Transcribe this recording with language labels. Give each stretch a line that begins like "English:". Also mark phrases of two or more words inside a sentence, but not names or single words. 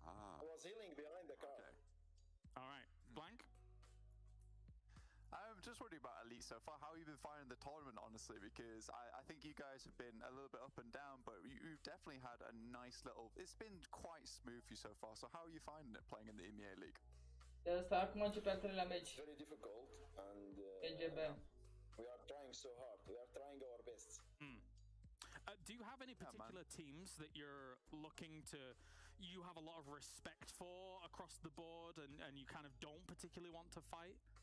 English: I was healing behind the car. Okay. All right, Blank. just wondering about Elite so far. How have you been finding the tournament, honestly? Because I think you guys have been a little bit up and down, but you've definitely had a nice little... It's been quite smooth for you so far. So how are you finding it playing in the EMEA League?
Romanian: De asta acum începe al treilea meci.
English: Very difficult and EGB. we are trying so hard. We are trying our best. Do you have any particular teams that you're looking to... You have a lot of respect for across the board and you kind of don't particularly want to fight?